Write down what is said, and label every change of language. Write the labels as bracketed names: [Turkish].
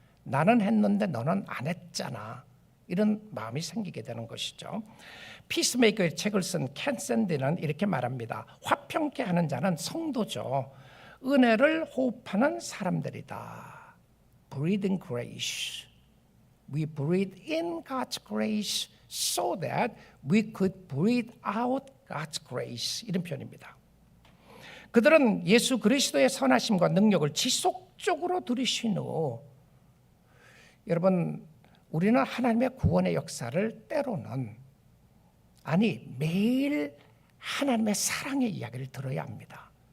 [Korean] 나는 했는데 너는 안 했잖아. 이런 마음이 생기게 되는 것이죠. 피스메이커의 책을 쓴 켄 샌디는 이렇게 말합니다. 화평케 하는 자는 성도죠. 은혜를 호흡하는 사람들이다. [English] Breathing grace. We breathe in God's grace so that we could breathe out God's grace. [Korean] 이런 표현입니다. 그들은 예수 그리스도의 선하심과 능력을 지속적으로 들이신 후, 여러분, 우리는 하나님의 구원의 역사를 때로는, 아니 매일 하나님의 사랑의 이야기를 들어야 합니다.